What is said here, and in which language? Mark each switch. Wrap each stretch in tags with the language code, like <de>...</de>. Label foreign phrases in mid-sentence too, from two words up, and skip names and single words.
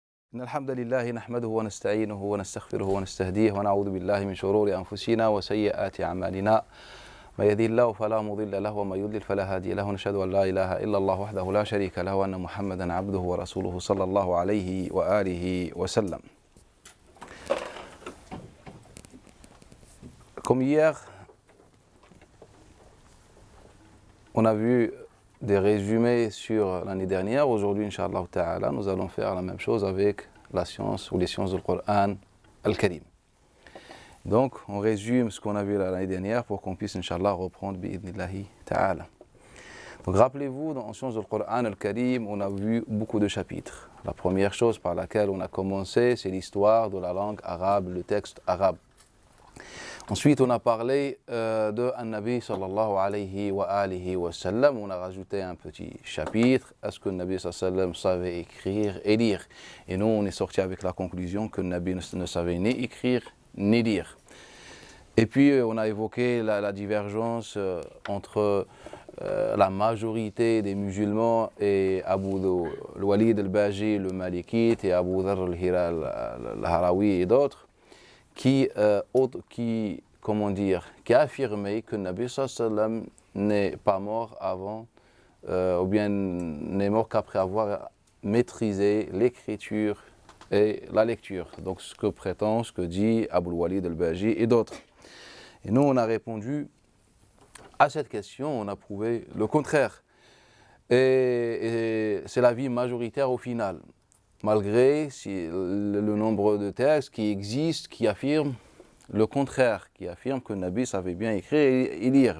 <ar>إن الحمد لله نحمده ونستعينه ونستغفره ونستهديه ونعوذ بالله من شرور أنفسنا وسيئات أعمالنا ما يهدي الله فلا مضل له وما يضلل فلا هادي له ونشهد أن لا إله إلا الله وحده لا شريك له وأن محمدا عبده ورسوله صلى الله عليه وآله وسلم.</ar> <fr>Comme hier, on a vu des résumés sur l'année dernière. Aujourd'hui,</fr> <ar>إن شاء الله تعالى,</ar> <fr>nous allons faire la même chose avec la science ou les sciences du Coran Al-Karim. Donc, on résume ce qu'on a vu l'année dernière pour qu'on puisse,</fr> <ar>إن شاء الله,</ar> <fr>reprendre</fr> <ar>بإذن الله تعالى.</ar> <fr>Donc, rappelez-vous, dans les sciences du Coran Al-Karim, on a vu beaucoup de chapitres. La première chose par laquelle on a commencé, c'est l'histoire de la langue arabe, le texte arabe. Ensuite, on a parlé de An-Nabi</fr> <ar>صلى الله عليه وآله وسلم.</ar> <fr>On a rajouté un petit chapitre. Est-ce que le Nabi</fr> <ar>صلى الله عليه وسلم</ar> <fr>savait écrire et lire? Et nous, on est sorti avec la conclusion que le Nabi ne savait ni écrire ni lire. Et puis, on a évoqué la divergence entre la majorité des musulmans et Abu al-Walid al-Baji, le Malikite, et Abu Dharr al-Harawi et d'autres. Qui a affirmé que le Nabi</fr> <ar>صلى الله عليه وسلم</ar> <fr>n'est pas mort avant, ou bien n'est mort qu'après avoir maîtrisé l'écriture et la lecture. Donc ce que prétend, ce que dit Abu al-Walid al-Baji et d'autres. Et nous on a répondu à cette question, on a prouvé le contraire. Et c'est l'avis majoritaire au final. Malgré le nombre de textes qui existent, qui affirment le contraire, qui affirment que le Nabi savait bien écrire et lire.</fr>